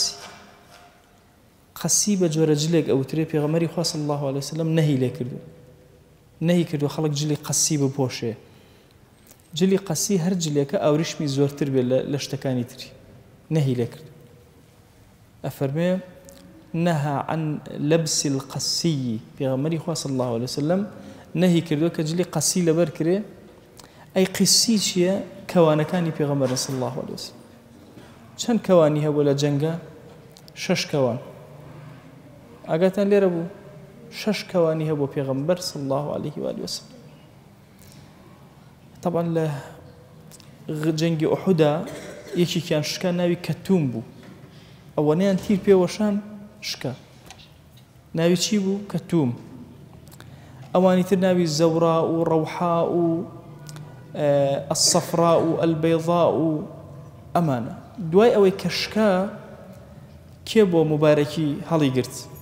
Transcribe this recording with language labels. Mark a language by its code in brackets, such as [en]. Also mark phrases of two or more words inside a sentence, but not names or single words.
[ckb] قەسی بە جۆرە جلێک ئەوترێ پێغەمبەری خوا [ar] صلی الله عليه وسلم [ckb] نەهی کردو خەڵک جلی قەسی بپۆشێ جلی قەسی هەر جلێکە ئاوریشمی زۆرتر بێ لە شتەکانی تری نەهی لێ کرد ئەفەرمێ [ar] نهى عن لبس القسي [ckb] پێغەمبەری خوا [ar] صلی الله عليه وسلم [ckb] نهی کردو کە جلی قەسی لەبەر کرێ ئەی قسی چییە کەوانەکانی پێغەمبەر [ar] صلی الله عليه وسلم [ckb] چەند کەوانی هەبوو لە جەنگە 6 کەوان ئاگاتان لێرە بوو 6 کەوانی هەبوو پێغەمبەر [ar] صلی الله عليه وآله وسلم [ckb] طبعا لە جەنگی ئوحودا یەکێکیان شکا ناوی کەتوم بوو ئەوەنەیان تیر پێوەشان شکا ناوی چی بوو کەتوم ئەوانی تر ناوی زەورا و ڕەوحا و الصفراء و البيضاء و ئەمانە دوای ئەوەی کە شکا کێ بۆ مبارەکی هەڵی گرت